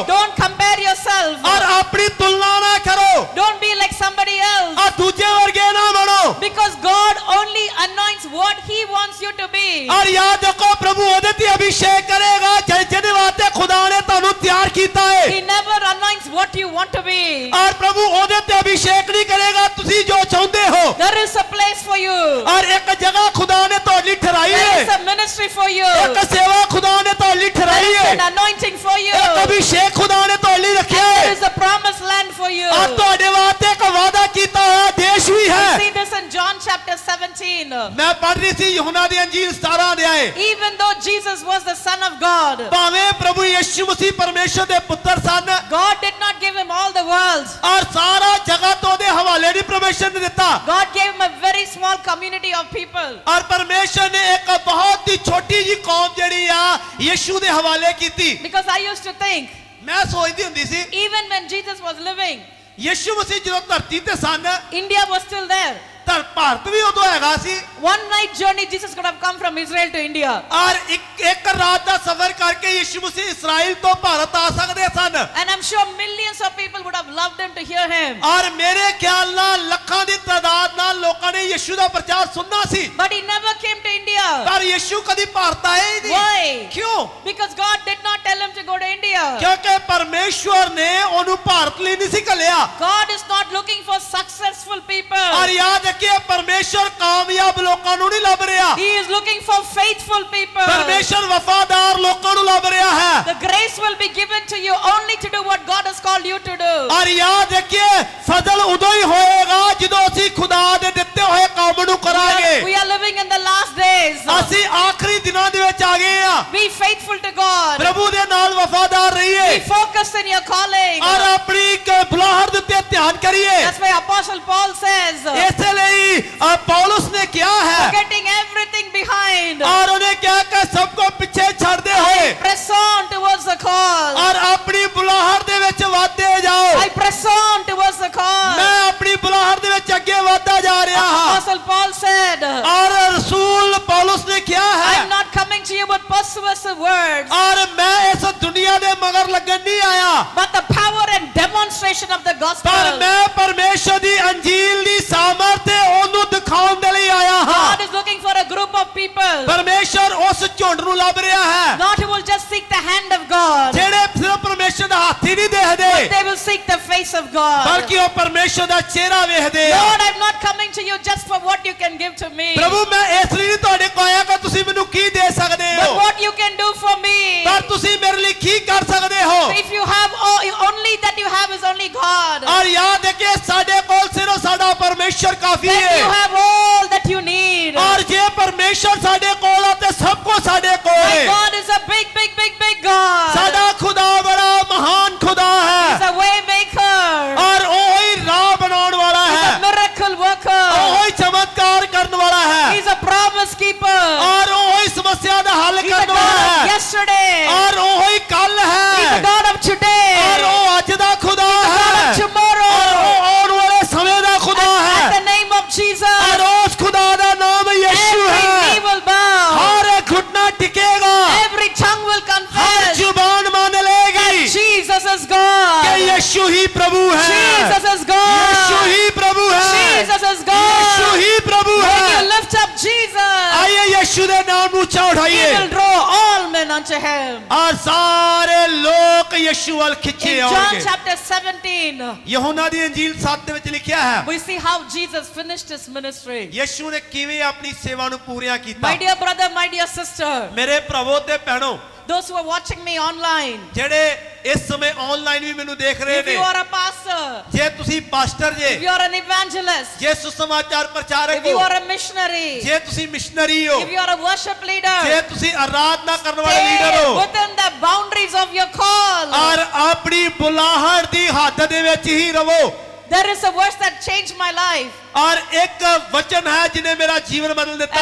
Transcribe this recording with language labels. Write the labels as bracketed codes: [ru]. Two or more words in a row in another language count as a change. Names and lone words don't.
[en] Don't compare yourself. [pa] ਔਰ ਆਪਣੀ ਤੁਲਨਾ ਨਾ ਕਰੋ [en] Don't be like somebody else. [pa] ਔਰ ਦੂਜੇ ਵਰਗੇ ਨਾ ਬਣੋ [en] Because God only anoints what He wants you to be. [pa] ਔਰ ਯਾਦ ਰੱਖੋ ਪ੍ਰਭੂ ਉਹਦੇ ਤੇ ਅਭਿਸ਼ੇਕ ਕਰੇਗਾ ਜਿਹਦੇ ਵਾਸਤੇ ਖੁਦਾ ਨੇ ਤੁਹਾਨੂੰ ਤਿਆਰ ਕੀਤਾ ਹੈ [en] He never anoints what you want to be. [pa] ਔਰ ਪ੍ਰਭੂ ਉਹਦੇ ਤੇ ਅਭਿਸ਼ੇਕ ਨਹੀਂ ਕਰੇਗਾ ਤੁਸੀਂ ਜੋ ਚਾਹੁੰਦੇ ਹੋ [en] There is a place for you. [pa] ਔਰ ਇੱਕ ਜਗ੍ਹਾ ਖੁਦਾ ਨੇ ਤੁਹਾਡੀ ਠਹਿਰਾਈ [en] There is [pa] ਹੈ [en] a ministry for you. [pa] ਇੱਕ ਸੇਵਾ ਖੁਦਾ ਨੇ ਤੁਹਾਡੀ [en] There [pa] ਠਹਿਰਾਈ [en] is [pa] ਹੈ [en] an anointing for you. [pa] ਇੱਕ ਅਭਿਸ਼ੇਕ ਖੁਦਾ ਨੇ ਤੁਹਾਡੀ ਰੱਖਿਆ [en] There [pa] ਹੈ [en] is a promised land for you. [pa] ਔਰ ਤੁਹਾਡੇ ਵਾਸਤੇ ਇੱਕ ਵਾਅਦਾ ਕੀਤਾ ਹੋਇਆ ਦੇਸ਼ ਵੀ [en] We [pa] ਹੈ [en] see this in John chapter 17. [pa] ਮੈਂ ਪੜ੍ਹ ਰਹੀ ਸੀ ਯਹੂਨਾ ਦੀ ਅੰਜੀਲ 17 ਅਧਿਆਏ [en] Even though Jesus was the Son of God, [pa] ਭਾਵੇਂ ਪ੍ਰਭੂ ਯਿਸੂ ਮਸੀਹ ਪਰਮੇਸ਼ਰ ਦੇ ਪੁੱਤਰ ਸਨ [en] God did not give him all the world. [pa] ਔਰ ਸਾਰਾ ਜਗਤ ਉਹਦੇ ਹਵਾਲੇ ਨਹੀਂ ਪਰਮੇਸ਼ਰ ਨੇ ਦਿੱਤਾ [en] God gave him a very small community of people. [pa] ਔਰ ਪਰਮੇਸ਼ਰ ਨੇ ਇੱਕ ਬਹੁਤ ਹੀ ਛੋਟੀ ਜੀ ਕੌਮ ਜਿਹੜੀ ਆ ਯਿਸੂ ਦੇ ਹਵਾਲੇ ਕੀਤੀ [en] Because I used to think, [pa] ਮੈਂ ਸੋਚਦੀ ਹੁੰਦੀ ਸੀ [en] even when Jesus was living, [pa] ਯਿਸੂ ਮਸੀਹ ਜਦੋਂ ਧਰਤੀ ਤੇ ਸਨ [en] India was still there. [pa] ਤਾਂ ਭਾਰਤ ਵੀ ਉਦੋਂ ਹੈਗਾ ਸੀ [en] One night journey, Jesus could have come from Israel to India. [pa] ਔਰ ਇੱਕ ਰਾਤ ਦਾ ਸਫ਼ਰ ਕਰਕੇ ਯਿਸੂ ਮਸੀਹ ਇਸਰਾਇਲ ਤੋਂ ਭਾਰਤ ਆ ਸਕਦੇ ਸਨ [en] And I'm sure millions of people would have loved him to hear him. [pa] ਔਰ ਮੇਰੇ ਖਿਆਲ ਨਾਲ ਲੱਖਾਂ ਦੀ ਤਾਦਾਦ ਨਾਲ ਲੋਕਾਂ ਨੇ ਯਿਸੂ ਦਾ ਪ੍ਰਚਾਰ ਸੁਣਨਾ ਸੀ [en] But he never came to India. India. [pa] ਪਰ ਯਿਸੂ ਕਦੀ ਭਾਰਤ ਆਇਆ ਹੀ ਨਹੀਂ [en] Why? [pa] ਕਿਉਂ [en] Because God did not tell him to go to India. [pa] ਕਿਉਂਕਿ ਪਰਮੇਸ਼ਵਰ ਨੇ ਉਹਨੂੰ ਭਾਰਤ ਲਈ ਨਹੀਂ ਸੀ ਘੱਲਿਆ [en] God is not looking for successful people. [pa] ਔਰ ਯਾਦ ਰੱਖਿਏ ਪਰਮੇਸ਼ਵਰ ਕਾਮਯਾਬ ਲੋਕਾਂ ਨੂੰ ਨਹੀਂ ਲੱਭ ਰਿਹਾ [en] He is looking for faithful people. [pa] ਪਰਮੇਸ਼ਵਰ ਵਫਾਦਾਰ ਲੋਕਾਂ ਨੂੰ ਲੱਭ ਰਿਹਾ ਹੈ [en] The grace will be given to you only to do what God has called you to do. [pa] ਔਰ ਯਾਦ ਰੱਖਿਏ ਫਜ਼ਲ ਉਦੋਂ ਹੀ ਹੋਏਗਾ ਜਦੋਂ ਅਸੀਂ ਖੁਦਾ ਦੇ ਦਿੱਤੇ ਹੋਏ ਕੰਮ ਨੂੰ ਕਰਾਂਗੇ [en] We are living in the last days. [pa] ਅਸੀਂ ਆਖਰੀ ਦਿਨਾਂ ਦੇ ਵਿੱਚ ਆ ਗਏ ਆ [en] Be faithful to God. [pa] ਪ੍ਰਭੂ ਦੇ ਨਾਲ ਵਫਾਦਾਰ [en] Be [pa] ਰਹੀਏ [en] focused in your calling. [pa] ਔਰ ਆਪਣੀ ਬੁਲਾਹਟ ਦੇ ਉੱਤੇ ਧਿਆਨ ਕਰੀਏ [en] That's why Apostle Paul says, [pa] ਇਸੇ ਲਈ ਪੌਲਸ ਨੇ ਕਿਹਾ ਹੈ [en] forgetting everything behind, [pa] ਔਰ ਉਹਨੇ ਕਿਹਾ ਕਿ ਸਭ ਕੋ ਪਿੱਛੇ ਛੱਡਦੇ ਹੋਏ [en] press on towards the call. [pa] ਔਰ ਆਪਣੀ ਬੁਲਾਹਟ ਦੇ ਵਿੱਚ ਵਧਦੇ ਜਾਓ [en] I press on towards the call. [pa] ਮੈਂ ਆਪਣੀ ਬੁਲਾਹਟ ਦੇ ਵਿੱਚ ਅੱਗੇ ਵਧਦਾ ਜਾ ਰਿਹਾ ਹਾਂ [en] Apostle Paul said, [pa] ਔਰ ਰਸੂਲ ਪੌਲਸ ਨੇ ਕਿਹਾ [en] I'm [pa] ਹੈ [en] not coming to you with persuasive words, [pa] ਔਰ ਮੈਂ ਇਸ ਦੁਨੀਆ ਦੇ ਮਗਰ ਲੱਗਣ ਨਹੀਂ ਆਇਆ [en] but the power and demonstration of the [pa] ਪਰ [en] gospel. [pa] ਮੈਂ ਪਰਮੇਸ਼ਰ ਦੀ ਅੰਜੀਲ ਦੀ ਸਾਮਰਥ ਤੇ ਉਹਨੂੰ ਦਿਖਾਉਣ ਦੇ ਲਈ ਆਇਆ ਹਾਂ [en] God is looking for a group of people, [pa] ਪਰਮੇਸ਼ਰ ਉਸ ਝੁੰਡ ਨੂੰ ਲੱਭ ਰਿਹਾ ਹੈ [en] not who will just seek the hand of God, [pa] ਜਿਹੜੇ ਸਿਰਫ ਪਰਮੇਸ਼ਰ ਦਾ ਹੱਥ ਹੀ ਨਹੀਂ ਦੇਖਦੇ [en] they will seek the face of God. [pa] ਬਲਕਿ ਉਹ ਪਰਮੇਸ਼ਰ ਦਾ ਚਿਹਰਾ ਵੇਖਦੇ ਆ [en] Lord, I'm not coming to you just for what you can give to me, [pa] ਪ੍ਰਭੂ ਮੈਂ ਇਸ ਲਈ ਨਹੀਂ ਤੁਹਾਡੇ ਕੋਲ ਆਇਆ ਕਿ ਤੁਸੀਂ ਮੈਨੂੰ ਕੀ ਦੇ ਸਕਦੇ [en] but [pa] ਹੋ [en] what you can do for me. [pa] ਪਰ ਤੁਸੀਂ ਮੇਰੇ ਲਈ ਕੀ ਕਰ ਸਕਦੇ ਹੋ [en] If you have only that you have is only God. [pa] ਔਰ ਯਾਦ ਹੈ ਕਿ ਸਾਡੇ ਕੋਲ ਸਿਰਫ ਸਾਡਾ ਪਰਮੇਸ਼ਰ ਕਾਫੀ [en] Then you [pa] ਹੈ [en] have all that you need. [pa] ਔਰ ਜੇ ਪਰਮੇਸ਼ਰ ਸਾਡੇ ਕੋਲ ਆ ਤੇ ਸਭ ਕੁਝ ਸਾਡੇ ਕੋਲ [en] My [pa] ਹੈ [en] God is a big, big, big, big God. [pa] ਸਾਡਾ ਖੁਦਾ ਬੜਾ ਮਹਾਨ ਖੁਦਾ [en] He's [pa] ਹੈ [en] a way maker. [pa] ਔਰ ਉਹ ਹੀ ਰਾਹ ਬਣਾਉਣ ਵਾਲਾ [en] He's a [pa] ਹੈ [en] miracle worker. [pa] ਉਹ ਹੀ ਚਮਤਕਾਰ ਕਰਨ ਵਾਲਾ ਹੈ [en] He's a promise keeper. [pa] ਔਰ ਉਹ ਹੀ ਸਮੱਸਿਆ ਦਾ ਹੱਲ [en] He's a [pa] ਕਰਨ [en] God [pa] ਵਾਲਾ [en] of [pa] ਹੈ [en] yesterday. [pa] ਔਰ ਉਹ ਹੀ ਕੱਲ [en] He's a [pa] ਹੈ [en] God of today. [pa] ਔਰ ਉਹ ਅੱਜ ਦਾ ਖੁਦਾ [en] God [pa] ਹੈ [en] of tomorrow. [pa] ਔਰ ਉਹ ਆਉਣ ਵਾਲੇ ਸਮੇਂ ਦਾ ਖੁਦਾ [en] At the [pa] ਹੈ [en] name of Jesus, [pa] ਔਰ ਉਸ ਖੁਦਾ ਦਾ ਨਾਮ ਯਿਸੂ [en] every knee [pa] ਹੈ [en] will bow. [pa] ਹਰ ਇੱਕ ਘੁਟਨਾ ਟਿਕੇਗਾ [en] Every tongue will [pa] ਹਰ [en] confess [pa] ਜ਼ੁਬਾਨ ਮੰਨ ਲੇਗੀ [en] Jesus is [pa] ਕਿ [en] God. [pa] ਯਿਸੂ ਹੀ ਪ੍ਰਭੂ ਹੈ [en] Jesus is God. [pa] ਯਿਸੂ ਹੀ ਪ੍ਰਭੂ ਹੈ [en] Jesus is [pa] ਯਿਸੂ [en] God. [pa] ਹੀ ਪ੍ਰਭੂ [en] When you [pa] ਹੈ [en] lift up Jesus, [pa] ਆइए ਯਿਸੂ ਦੇ ਨਾਮ ਨੂੰ ਉੱਚਾ [en] He [pa] ਉਠਾਈਏ [en] will draw all men unto Him. [pa] ਔਰ ਸਾਰੇ ਲੋਕ ਯਿਸੂ ਵੱਲ ਖਿੱਚੇ [en] In John [pa] ਆਉਣਗੇ [en] chapter 17, [pa] ਯਹੋਨਾ ਦੀ ਇੰਜੀਲ 7 ਦੇ ਵਿੱਚ ਲਿਖਿਆ ਹੈ [en] we see how Jesus finished His ministry. [pa] ਯਿਸੂ ਨੇ ਕਿਵੇਂ ਆਪਣੀ ਸੇਵਾ ਨੂੰ ਪੂਰੀਆ ਕੀਤਾ [en] My dear brother, my dear sister, [pa] ਮੇਰੇ ਭਰਾਵੋ ਤੇ ਭੈਣੋ [en] those who are watching me online, [pa] ਜਿਹੜੇ ਇਸ ਸਮੇਂ ਆਨਲਾਈਨ ਵੀ ਮੈਨੂੰ ਦੇਖ ਰਹੇ [en] if [pa] ਨੇ [en] you are a pastor, [pa] ਜੇ ਤੁਸੀਂ ਪਾਸਟਰ ਜੇ [en] if you are an evangelist, [pa] ਜੇ ਸੁਸਮਾਚਾਰ ਪ੍ਰਚਾਰਕ [en] if you [pa] ਹੋ [en] are a missionary, [pa] ਜੇ ਤੁਸੀਂ ਮਿਸ਼ਨਰੀ ਹੋ [en] if you are a worship leader, [pa] ਜੇ ਤੁਸੀਂ ਆਰਾਧਨਾ ਕਰਨ ਵਾਲੇ [en] stay [pa] ਲੀਡਰ ਹੋ [en] within the boundaries of your call. [pa] ਔਰ ਆਪਣੀ ਬੁਲਾਹਟ ਦੀ ਹੱਦ ਦੇ ਵਿੱਚ ਹੀ ਰਹੋ [en] There is a verse that changed my life, [pa] ਔਰ ਇੱਕ ਵਚਨ ਹੈ ਜਿਨੇ ਮੇਰਾ ਜੀਵਨ ਬਦਲ ਦਿੱਤਾ